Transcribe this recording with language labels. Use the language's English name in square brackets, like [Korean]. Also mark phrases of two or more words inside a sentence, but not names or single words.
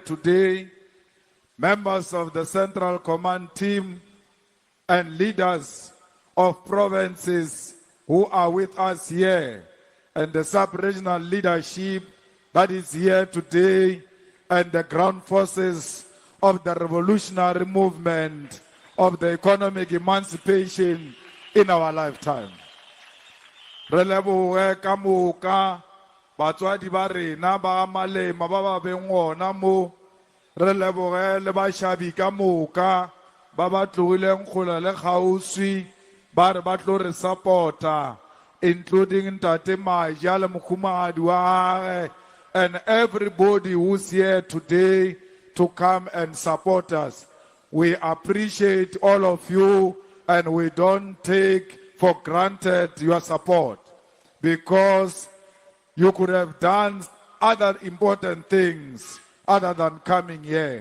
[English] today, members of the Central Command team, and leaders of provinces who are with us here, and the sub-regional leadership that is here today, and the ground forces of the revolutionary movement of the economic emancipation in our lifetime. [Northern Sotho] Re lebohe ka moka batswadi ba rena ba Malema ba ba beng gona mo. Re lebohe le bashabi ka moka ba ba tlogileng kgole le kgauswi ba re ba tlo re supporta, including Ntate Maja le mokhumagadi wa gagwe, [English] and everybody who's here today to come and support us. We appreciate all of you, and we don't take for granted your support, because you could have done other important things other than coming here.